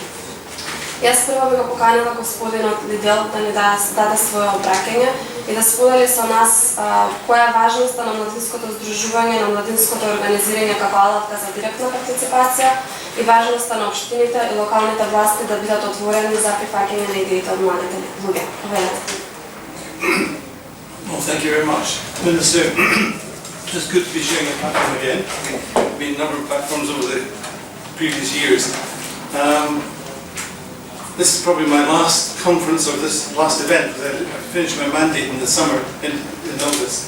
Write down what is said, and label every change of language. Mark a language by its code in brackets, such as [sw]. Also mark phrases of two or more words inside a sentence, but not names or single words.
[mk] Јас прво би го поканила господинот Лидел да ни даде своје обраќање и да сподели со нас која е важноста на младинското здружување, на младинското организирање како алатка за директна партиципација и важноста на општините и локалните власти да бидат отворени за прифаќање на идеите од младите луѓе. Повелете. [en] Well, thank you very much. Minister, just good to be sharing a platform again. We've been a number of platforms over the previous years. This is probably my last conference or this last event because I finished my mandate in the summer in August.